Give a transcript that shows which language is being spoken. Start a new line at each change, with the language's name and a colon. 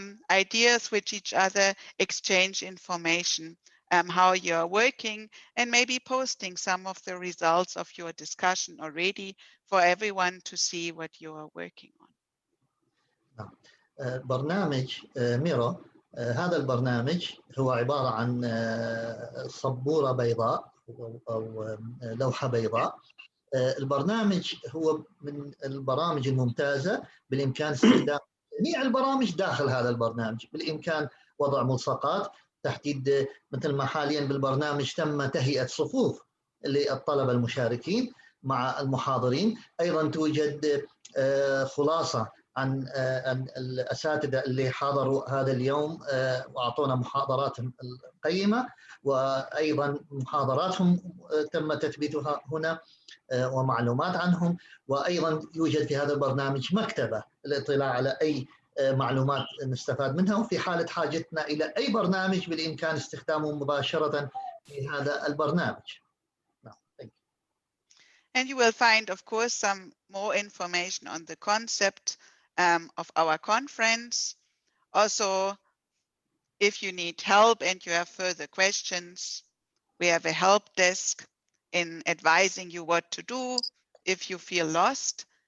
English: ideas with each other, exchange information, how you're working, and maybe posting some of the results of your discussion already for everyone to see what you are working on.
Arabic: برنامج ميرو، هذا البرنامج هو عبارة عن سبورة بيضاء أو لوحة بيضاء. البرنامج هو من البرامج الممتازة، بالإمكان استخدام جميع البرامج داخل هذا البرنامج. بالإمكان وضع ملصقات، تحديد مثل ما حاليا بالبرنامج تم تهيئة صفوف للطلبة المشاركين مع المحاضرين. أيضا توجد خلاصة عن الأساتذة اللي حضروا هذا اليوم وأعطونا محاضراتهم القيمة، وأيضا محاضراتهم تم تثبيتها هنا ومعلومات عنهم. وأيضا يوجد في هذا البرنامج مكتبة للاطلاع على أي معلومات نستفاد منها، وفي حالة حاجتنا إلى أي برنامج بالإمكان استخدامه مباشرة في هذا البرنامج.
English: And you will find, of course, some more information on the concept of our conference. Also, if you need help and you have further questions, we have a help desk in advising you what to do if you feel lost.